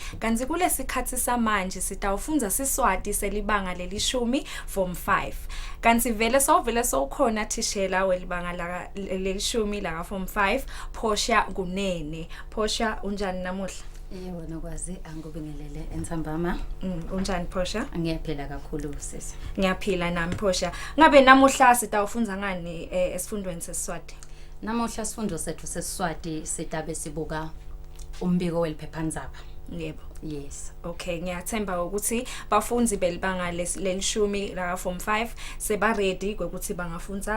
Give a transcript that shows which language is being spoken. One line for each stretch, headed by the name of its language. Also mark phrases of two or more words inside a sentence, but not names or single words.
Swati: Kanti kulesikhathi samanje sitawufunza siswati selibanga lelishumi form 5. Kanti vele sowukhona thishela welibanga lelishumi la form 5 Portia Kunene. Portia unjani namuhla? Yebo nokwazi angubingelele Entsambama. Unjani Portia? Ngiyaphila kakhulu sisi. Ngiyaphila nami Portia. Ngabe namuhla sitawufunza ngani esifundweni sesiswati? Namuhla isifundo sethu sesiswati sitabe sibuka umbiko weliphephandzaba. Yebo. Yes. Okay, ngiyathemba ukuthi bafunzi belibanga lelishumi la form 5 seba ready ukuthi bangafunza.